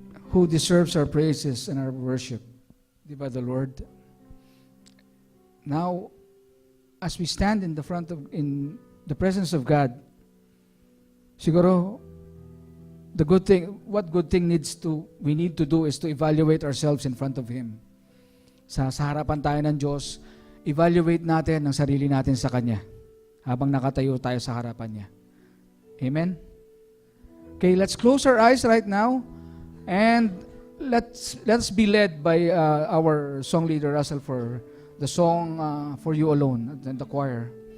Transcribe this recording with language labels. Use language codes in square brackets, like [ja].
[en] Who deserves our praises and our worship? [tl] Di ba, [en] the Lord? Now, as we stand in the presence of God, [tl] siguro, [en] what good thing we need to do is to evaluate ourselves in front of Him. [tl] Sa harapan tayo ng Diyos, evaluate natin ang sarili natin sa Kanya habang nakatayo tayo sa harapan Niya. Amen? [en] Okay, let's close our eyes right now and let's be led by our song leader, Russell, for the song For You Alone and the choir.